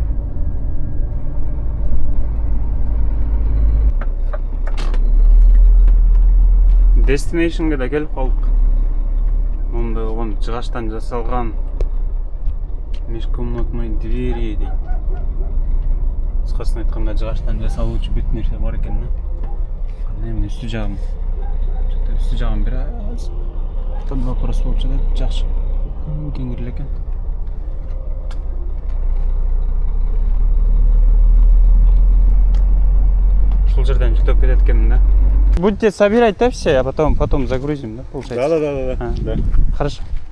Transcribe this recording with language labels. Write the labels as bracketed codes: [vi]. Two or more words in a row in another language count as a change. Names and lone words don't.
[ky] Destination'ga да келип калдык. Монда он жыгачтан жасалган [ru] межкомнатный двери [ky] дейт. Кыскасын айтканда жыгачтан жасалуучу бүт нерсе бар экен да. Эмне үстү жагым. Үстү жагым бир аз. [ru] Под вопрос [ky] болуп жатат. Жакшы. Кеңирле экен. Ушул жерден жүктөп кетет экенмин да. [ru] Будете собирать, да, все, а потом загрузим, да, получается? Да. Хорошо.